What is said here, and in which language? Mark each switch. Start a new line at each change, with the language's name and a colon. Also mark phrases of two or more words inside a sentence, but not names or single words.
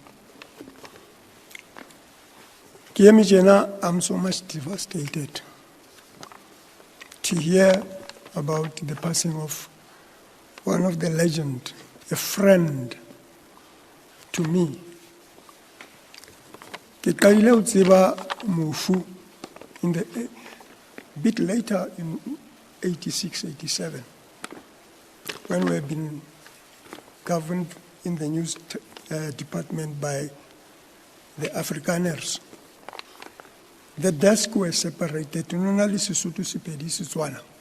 English: Kiemi Jena, I'm so much devastated to hear about the passing of one of the legend, a friend to me.
Southern Sotho: Ke qadile ho tseba mofu
English: in the bit later in 86, 87, when we have been governed in the news department by the Afrikaners. The desks were separated, Nonali Sesotho, Sepedi, Setswana.